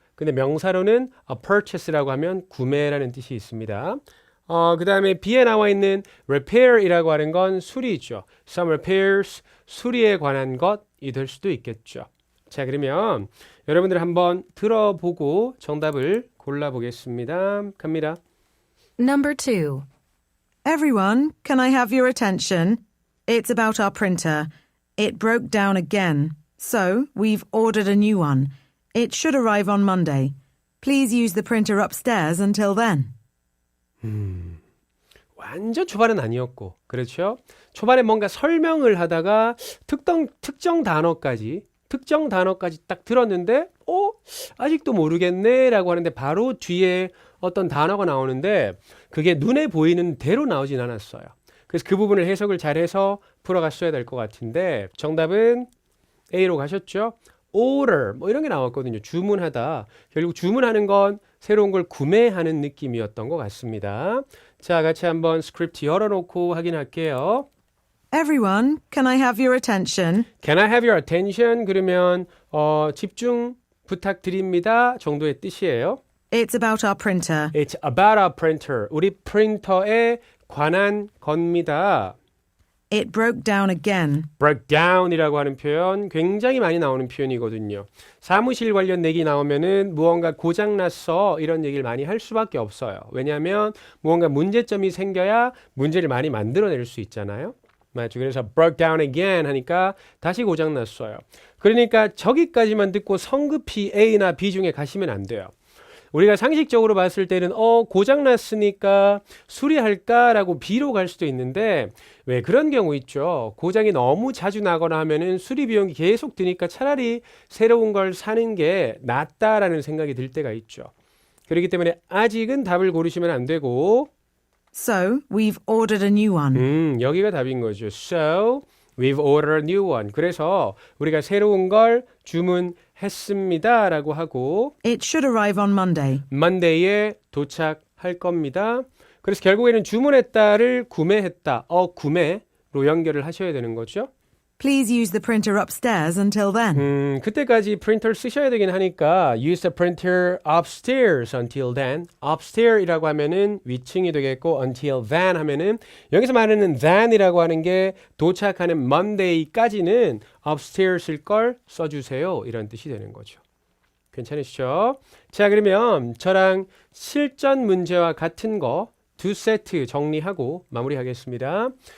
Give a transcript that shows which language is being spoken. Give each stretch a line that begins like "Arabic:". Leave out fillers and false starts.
Korean: 근데 명사로는 a purchase라고 하면 구매라는 뜻이 있습니다. 그 다음에 B에 나와 있는 repair이라고 하는 건 수리죠. Some repairs, 수리에 관한 것이 될 수도 있겠죠. 자, 그러면 여러분들 한번 들어보고 정답을 골라보겠습니다. 갑니다.
English: Number 2. Everyone, can I have your attention? It's about our printer. It broke down again. So, we've ordered a new one. It should arrive on Monday. Please use the printer upstairs until then.
Korean: 완전 초반은 아니었고, 그렇죠? 초반에 뭔가 설명을 하다가 특정 단어까지 딱 들었는데, 아직도 모르겠네 라고 하는데 바로 뒤에 어떤 단어가 나오는데 그게 눈에 보이는 대로 나오진 않았어요. 그래서 그 부분을 해석을 잘해서 풀어갔어야 될 것 같은데 정답은 A로 가셨죠? order 뭐 이런 게 나왔거든요. 주문하다. 결국 주문하는 건 새로운 걸 구매하는 느낌이었던 것 같습니다. 자, 같이 한번 스크립트 열어놓고 확인할게요.
English: Everyone, can I have your attention? Can I have your attention?
Korean: 그러면 집중 부탁드립니다 정도의 뜻이에요.
English: It's about our printer. It's about our printer.
Korean: 우리 프린터에 관한 겁니다.
English: It broke down again.
Korean: break down이라고 하는 표현 굉장히 많이 나오는 표현이거든요. 사무실 관련 얘기 나오면은 무언가 고장났어 이런 얘기를 많이 할 수밖에 없어요. 왜냐하면 무언가 문제점이 생겨야 문제를 많이 만들어낼 수 있잖아요. 맞죠? 그래서 broke down again 하니까 다시 고장났어요. 그러니까 저기까지만 듣고 성급히 A나 B 중에 가시면 안 돼요. 우리가 상식적으로 봤을 때는 고장났으니까 수리할까라고 B로 갈 수도 있는데 왜 그런 경우 있죠. 고장이 너무 자주 나거나 하면은 수리 비용이 계속 드니까 차라리 새로운 걸 사는 게 낫다라는 생각이 들 때가 있죠. 그렇기 때문에 아직은 답을 고르시면 안 되고
English: So, we've ordered a new one.
Korean: 여기가 답인 거죠.
English: So, we've ordered a new one.
Korean: 그래서 우리가 새로운 걸 주문했습니다 라고 하고
English: It should arrive on Monday.
Korean: Monday에 도착할 겁니다. 그래서 결국에는 주문했다를 구매했다. 구매로 연결을 하셔야 되는 거죠.
English: Please use the printer upstairs until then.
Korean: 그때까지 프린터를 쓰셔야 되긴 하니까
English: use the printer upstairs until then.
Korean: upstairs이라고 하면은 위층이 되겠고 until then 하면은 여기서 말하는 then이라고 하는 게 도착하는 Monday까지는 upstairs일 걸 써주세요. 이런 뜻이 되는 거죠. 괜찮으시죠? 자, 그러면 저랑 실전 문제와 같은 거 두 세트 정리하고 마무리하겠습니다.